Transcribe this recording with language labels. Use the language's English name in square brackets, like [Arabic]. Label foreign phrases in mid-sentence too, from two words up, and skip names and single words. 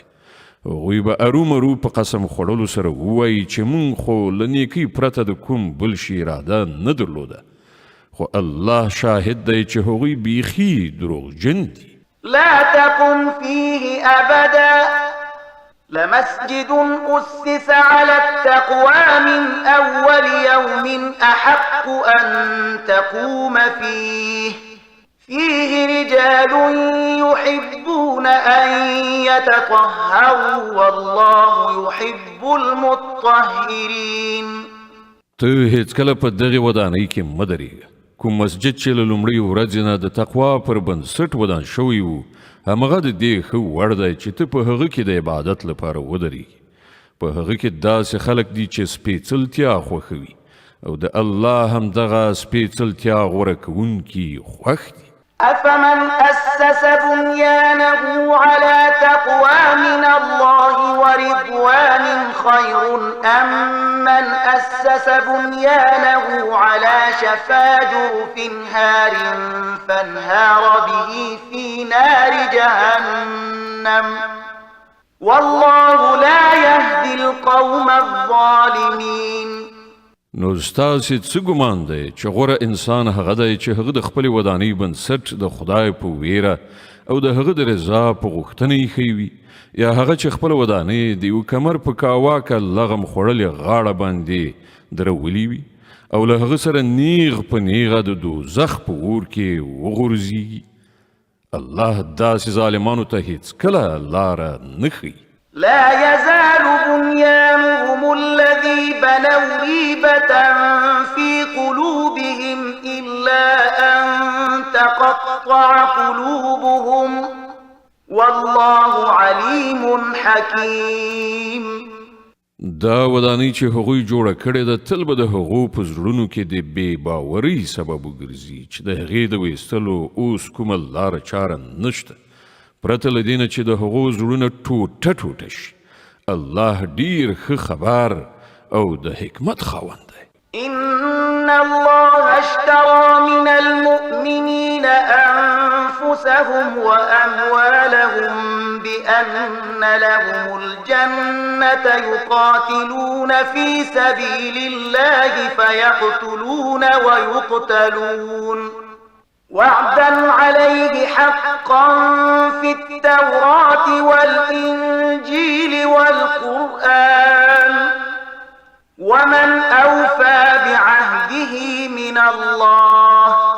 [Pashto] هغوی به ارومرو په قسم خوړلو سره ووایي چې مونږ خو له نیکۍ پرته د کوم بل شي اراده نه درلوده، خو الله شاهد دی چې هغوی بیخي دروغجن دي. [Arabic] لا تقم فيه أبدا لمسجد أسس على التقوى من أول يوم أحق أن تقوم فيه رجال يحبون أن يتطهروا والله يحب المطهرين. [Pashto] ته هیڅکله په دغه ودانۍ کې مه درېږه. کوم مسجد چې له لومړۍ ورځې نه د تقوا پر بنسټ ودان شوی و، همغه د دې ښه وړ دی چې ته په هغه کې د عبادت لپاره ودرېږي. په هغه کې داسې خلک دي چې سپېڅلتیا خوښوي او د الله همدغه سپېڅلتیا غوره کوونکي خوښ دي. [Arabic] أفمن أسس بنيانه على تقوى من الله ورضوان خير أمن أسس بنيانه على شفا جرف هار فانهار به في نار جهنم والله لا يهدي القوم الظالمين. [Pashto] نو ستاسې څه ګمان دی چې غوره انسان هغه دی چې هغه د خپلې ودانۍ بنسټ د خدای په ویره او د هغه د رضا په غوښتنه ایښی وي، یا هغه چې خپله ودانۍ د یو کمر په کاواکه لغم خوړلې غاړه باندې درولي وي او له هغه سره نیغ په نیغه د دوزخ په اور کې وغورځېږي. الله داسې ظالمانو ته هیڅ کله لاره نه ښیي. [Arabic] لا يزال بنيانهم الذي بنوا ريبة في قلوبهم إلا أن تقطع قلوبهم والله عليم حكيم. [Pashto] دا ودانۍ چې هغوی جوړه کړې ده تل به د هغو په زړونو کې د بې باورۍ سبب وګرځي چې د هغې د ویستلو اوس کومه لاره چاره نشته پرته له دې نه چې د هغو زړونه ټوټه ټوټه شي. الله ډیر ښه خبر او د حکمت خاوند دی. [Arabic] إن الله اشترى من المؤمنين أنفسهم وأموالهم بأن لهم الجنة يقاتلون في سبيل الله فيقتلون ويقتلون وعدا عليه حقا في التوراة والإنجيل والقرآن ومن أوفى بعهده من الله